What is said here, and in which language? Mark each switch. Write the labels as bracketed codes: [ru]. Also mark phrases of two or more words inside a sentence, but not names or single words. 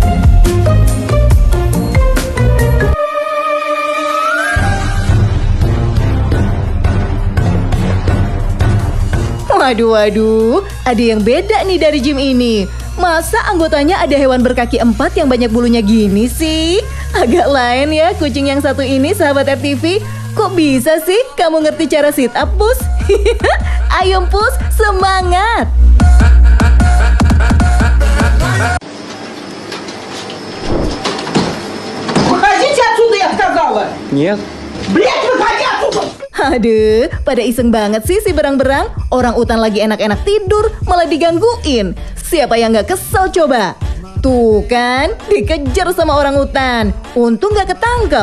[id] Waduh, ada yang beda nih dari gym ini. Masa anggotanya ada hewan berkaki 4 yang banyak bulunya gini sih? Agak lain ya kucing yang satu ini, sahabat RTV. Kok bisa sih kamu ngerti cara sit up, Pus? Ayo Pus, semangat! [ru] Выходите отсюда, я сказала! Нет. Блядь, выходи отсюда! [id] Aduh, pada iseng banget sih si berang-berang. Orang utan lagi enak-enak tidur, malah digangguin. Siapa yang gak kesel coba? Tuh kan, dikejar sama orang utan. Untung gak ketangkep.